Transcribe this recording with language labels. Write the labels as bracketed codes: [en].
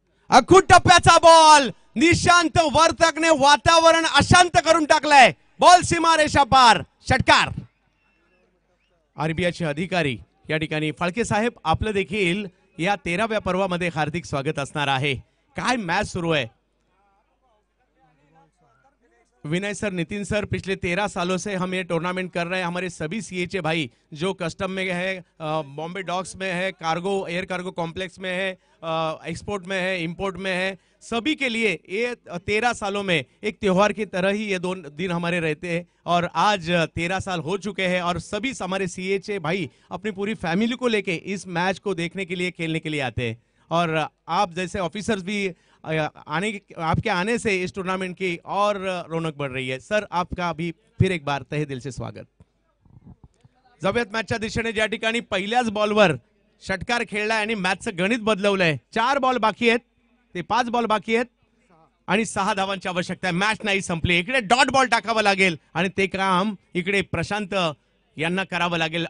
[mr] अखूट टप्प्याचा बॉल निशांत वर्तकने वातावरण अशांत करून टाकलंय। बॉल सीमारेषा पार, षटकार। RBIचे अधिकारी या ठिकाणी फाळके साहेब आपलं देखील या 13व्या पर्वामध्ये हार्दिक स्वागत असणार आहे। काय मॅच सुरू है। [hi] विनय सर, नितिन सर, पिछले 13 सालों से हम ये टूर्नामेंट कर रहे हैं। हमारे सभी CHA भाई जो कस्टम में है, बॉम्बे डॉक्स में है, कार्गो एयर कार्गो कॉम्प्लेक्स में है, एक्सपोर्ट में है, इंपोर्ट में है, सभी के लिए ये 13 सालों में एक त्योहार की तरह ही ये 2 दिन हमारे रहते हैं। और आज 13 साल हो चुके हैं और सभी हमारे CHA भाई अपनी पूरी फैमिली को लेके इस मैच को देखने के लिए, खेलने के लिए आते हैं। और आप जैसे ऑफिसर्स भी आपके आने से इस टूर्नामेंट की और रौनक बढ़ रही है। सर, आपका भी फिर एक बार तहे दिल से स्वागत। [mr] जाऊयात मॅचच्या दिशेने, ज्या ठिकाणी पहिल्याच बॉलवर षटकार खेळलाय आणि मॅचचं गणित बदलवलंय। 4 बॉल बाकी आहेत, ते 5 बॉल बाकी आहेत आणि 6 धावांची आवश्यकता आहे। मॅच नाही संपली। इकडे डॉट बॉल टाकावा लागेल आणि ते काम इकडे प्रशांत यांना करावं लागेल।